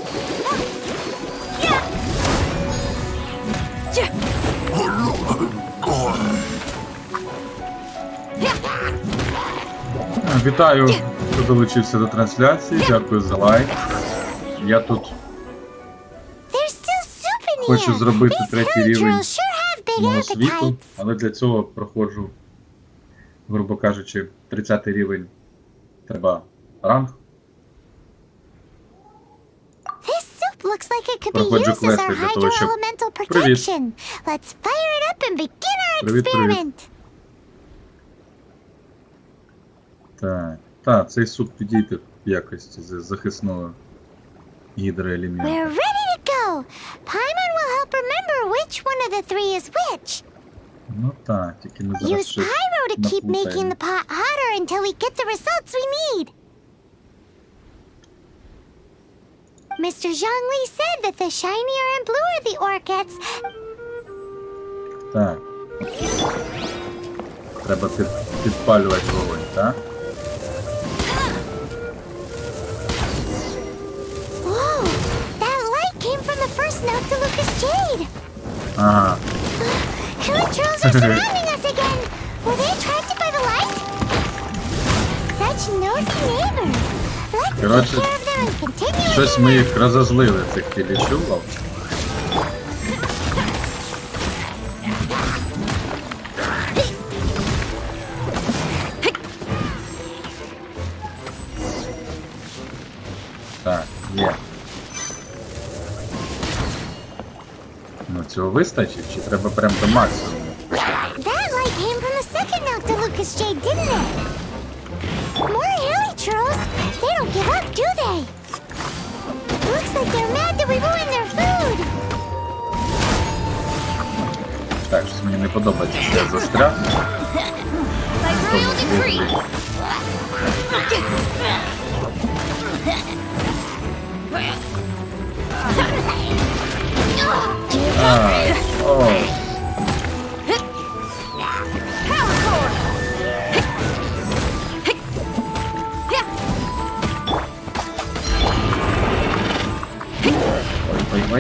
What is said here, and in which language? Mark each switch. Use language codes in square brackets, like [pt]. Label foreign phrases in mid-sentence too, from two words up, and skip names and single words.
[uk] Вітаю, хто долучився до трансляції. Дякую за лайк. Я тут хочу зробити третій рівень мого світу, але для цього проходжу, грубо кажучи, 30-й рівень. Треба ранг. [en] Looks like it could be [uk] Проходжу [en] used as our [uk] квести для того, щоб... [en] hydro-elemental [uk] Привіт. [en] protection. Let's fire it up and begin our [uk] Привіт, [en] experiment. [uk] Так, цей суп підійде в якості захисного гідроелементу. [en] We're ready to go. Paimon will help remember which one of the three is which. [uk] Ну так, тільки ми зараз [en] Use [uk] щось [en] pyro to keep making [uk] наплутаємо. [en] the pot hotter until we get the results we need. Mr. Zhongli said that the shinier and bluer the ore gets, [uk] Так. Треба підпалювати вогонь, так? [en] whoa, that light came from the first Noctilucous Jade. [uk] Ага. [en] Killer trolls are surrounding us again. Were they attracted by the light? Such nosy neighbors. Let's [uk] Коротше, [en] take care of them and continue. [uk] щось ми їх розозлили, цих тілічулов. Так, є. Ну, цього вистачить, чи треба прям до максимуму? [en] That light came from the second Noctilucous Jade, didn't it? More hilly trolls. They don't give up, do they? Looks like they're mad that we ruined their food. [uk] Так, щось мені не подобається, що я застряг. [en] By royal decree. Ай, о. Ой.